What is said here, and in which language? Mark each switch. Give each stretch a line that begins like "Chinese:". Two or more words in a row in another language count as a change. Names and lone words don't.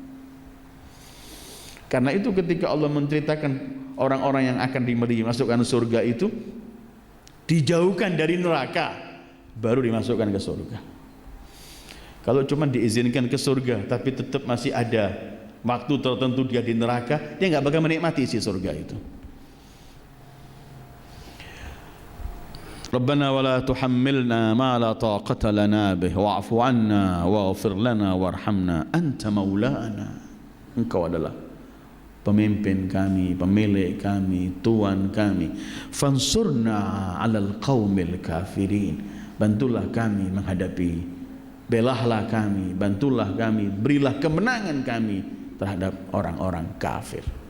Indonesian: Karena itu ketika Allah menceritakan orang-orang yang akan dimasukkan surga itu dijauhkan dari neraka, baru dimasukkan ke surga. Kalau cuma diizinkan ke surga tapi tetap masih ada waktu tertentu dia di neraka, dia nggak bakal menikmati isi surga itu.
Arabic: ربنا ولا تحملنا ما لا طاقة لنا به واعف عنا واغفر لنا وارحمنا أنت مولانا.
Indonesian: Engkau adalah pemimpin kami, pemilik kami, Tuhan kami.
Arabic: فانصرنا على القوم الكافرين.
Indonesian: Bantulah kami menghadapi, belahlah kami, bantulah kami, berilah kemenangan kami terhadap orang-orang kafir.